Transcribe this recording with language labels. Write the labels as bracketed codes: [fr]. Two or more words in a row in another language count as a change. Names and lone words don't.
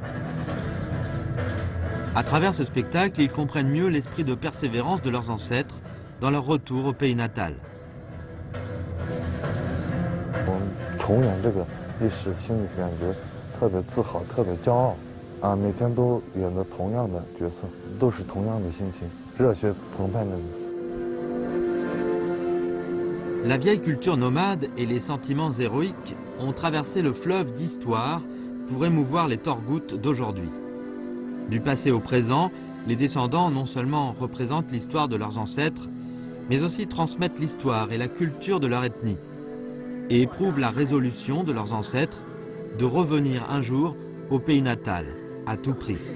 [fr] À travers ce spectacle, ils comprennent mieux l'esprit de persévérance de leurs ancêtres dans leur retour au pays natal. [zh] 我们重演这个历史，心里感觉特别自豪，特别骄傲啊！每天都演着同样的角色，都是同样的心情，热血澎湃的。 [fr] La vieille culture nomade et les sentiments héroïques ont traversé le fleuve d'histoire pour émouvoir les Torgouts d'aujourd'hui. Du passé au présent, les descendants non seulement représentent l'histoire de leurs ancêtres, mais aussi transmettent l'histoire et la culture de leur ethnie, et éprouvent la résolution de leurs ancêtres de revenir un jour au pays natal, à tout prix.